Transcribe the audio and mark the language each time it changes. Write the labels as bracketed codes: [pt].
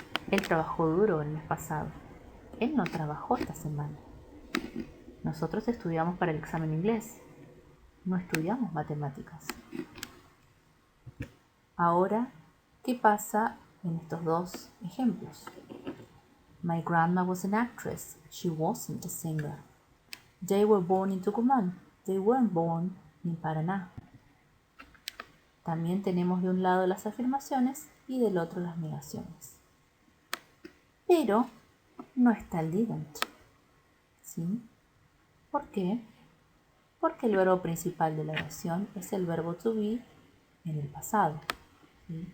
[es] Él trabajó duro el mes pasado. Él no trabajó esta semana. Nosotros estudiamos para el examen inglés. No estudiamos matemáticas. Ahora, ¿qué pasa en estos dos ejemplos? [en] My grandma was an actress. She wasn't a singer. They were born in Tucumán. They weren't born in Paraná. [es] También tenemos de un lado las afirmaciones y del otro las negaciones. Pero no está el didn't. ¿Sí? ¿Por qué? Porque el verbo principal de la oración es el verbo to be en el pasado. ¿Sí?